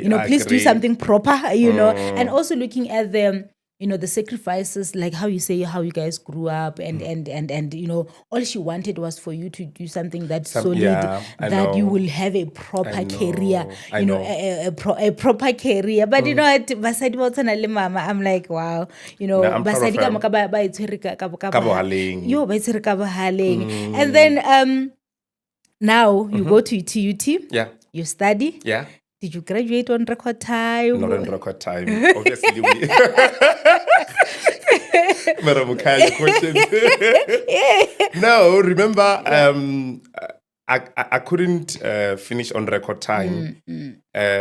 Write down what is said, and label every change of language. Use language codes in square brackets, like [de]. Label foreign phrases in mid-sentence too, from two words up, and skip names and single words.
[en] Please do something proper, and also looking at the sacrifices, like how you say how you guys grew up, and all she wanted was for you to do something that's solid, that you will have a proper career, a proper career. [nso] But basadi ba tshwana le mama, [en] I'm like, [nso] wow, basadi ka moka ba itshwere ka bohaleng. Ba itshwere ka bohaleng. [en] And then now you go to TUT. Yeah. You study. Yeah. Did you graduate on record time? Not on record time. Obviously, Madam question. No, remember, I couldn't finish on record time.